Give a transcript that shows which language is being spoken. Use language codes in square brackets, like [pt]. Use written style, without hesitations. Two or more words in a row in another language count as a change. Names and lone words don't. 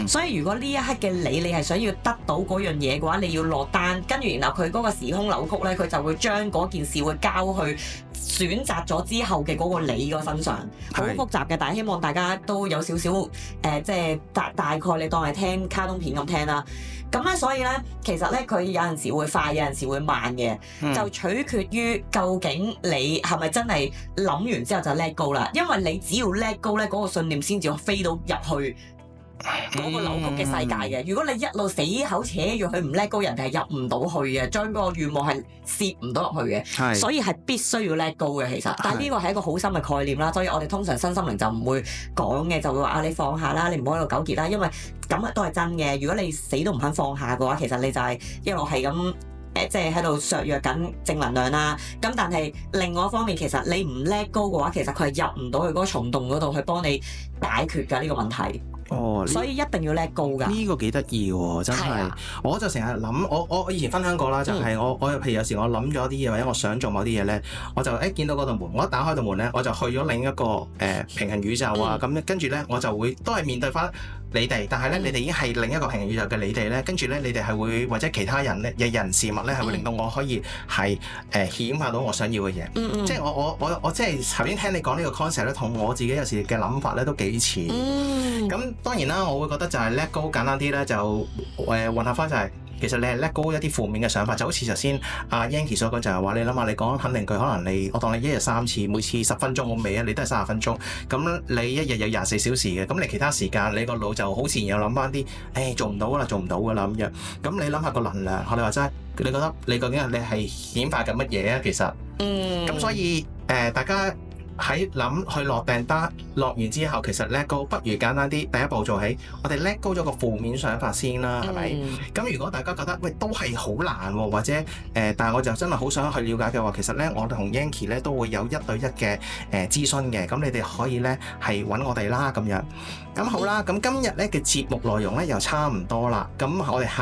[yue] 所以如果呢一刻嘅你係想要得到嗰樣嘢嘅話，你要落單，跟住然後佢嗰個時空扭曲咧，佢就會將嗰件事會交去選擇咗之後嘅嗰個你個身上。好複雜嘅，但係希望大家都有少少即係大概你當係聽卡通片咁聽啦。咁咧，所以咧，其實咧，佢有陣時會快，有陣時會慢嘅，就取決於究竟你係咪真係諗完之後就 [en] let go [yue] 啦。因為你只要 [en] let go [yue] 咧，嗰個信念先至飛到入去嗰個扭曲嘅世界嘅。如果你一路死口扯住佢唔 [en] let go， [yue] 人哋係入唔到去嘅，將嗰個願望係攝唔到入去嘅。所以係必須要 [en] let go [yue] 嘅，其實。但係呢個係一個好深嘅概念啦，所以我哋通常身心靈就唔會講嘅，就會話你放下啦，你唔好喺度糾結啦，因為咁都係真嘅。如果你死都唔肯放下嘅話，其實你就係一路係咁即係喺度削弱緊正能量啦。咁但係另外一方面，其實你唔 [en] let go [yue] 嘅話，其實佢係入唔到去嗰個蟲洞嗰度去幫你解決㗎呢個問題。所以一定要 [en] let go [yue] 㗎。呢個幾得意喎，真係。我就成日諗，我以前分享過啦，就係我譬如有時我諗咗啲嘢，或者我想做某啲嘢咧，我就見到嗰道門，我一打開道門咧，我就去咗另一個平行宇宙啊。咁跟住咧，我就會都係面對翻你哋，但係咧你哋已經係另一個平行宇宙嘅你哋咧，跟住咧你哋係會或者其他人咧嘅人事物咧係會令到我可以係顯化到我想要嘅嘢。即係我即係頭先聽你講呢個 concept 咧，同我自己有時嘅諗法咧都幾似。咁當然啦，我會覺得就係 [en] let go [yue] 簡單啲咧，就混合翻就係其實你係 [en] let go [yue] 一啲負面嘅想法，就好似頭先阿 Yanky 所講就係話，你諗下你講肯定句，可能我當你一日3次，每次10分鐘好未啊？你都係30分鐘，咁你一日有24小時嘅，咁你其他時間你個腦就好自然又諗翻啲，做唔到㗎啦，做唔到㗎啦咁樣。咁你諗下個能量，我哋話齋，你覺得你究竟你係顯化緊乜嘢啊？其實，咁所以大家喺諗去落訂單，落完之後其實 [en] let go， [yue] 不如簡單啲，第一步做起，我哋 [en] let go [yue] 咗個負面想法先啦，係咪？咁如果大家覺得喂都係好難喎，或者但係我就真係好想去了解嘅話，其實咧我哋同 Yankie 咧都會有1對1嘅諮詢嘅，咁你哋可以咧係揾我哋啦咁樣。咁好啦，咁今日咧嘅節目內容咧又差唔多啦，咁我哋下集再見啦，